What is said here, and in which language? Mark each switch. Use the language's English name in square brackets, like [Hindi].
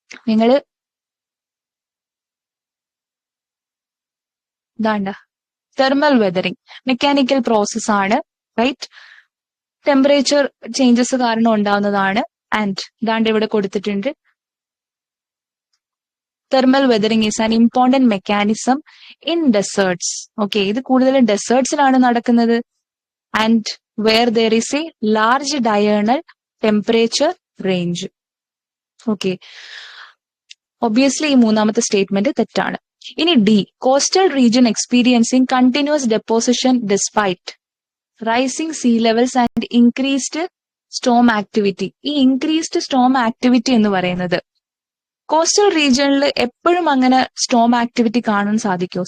[Malayalam] നിങ്ങൾ ഇതാണ്ട thermal weathering mechanical process ആണ്, റൈറ്റ്? ടെമ്പറേച്ചർ ചേഞ്ചസ് കാരണം ഉണ്ടാവുന്നതാണ്. ആൻഡ് ഇതാണ്ട് ഇവിടെ കൊടുത്തിട്ടുണ്ട്, [English] Thermal weathering is an important mechanism in deserts. [Malayalam] Okay, ഇത് കൂടുതലും ഡെസേർട്സിലാണ് നടക്കുന്നത്. [English] And where there is a large diurnal temperature range. [Malayalam] Okay, obviously ഈ മൂന്നാമത്തെ സ്റ്റേറ്റ്മെന്റ് തെറ്റാണ്. [English] ഇനി D, coastal region experiencing continuous deposition despite rising sea levels and increased storm activity. [Malayalam] ഈ increased Storm activity എന്ന് പറയുന്നത് കോസ്റ്റൽ റീജിയണിൽ എപ്പോഴും അങ്ങനെ സ്റ്റോം ആക്ടിവിറ്റി കാണാൻ സാധിക്കുമോ?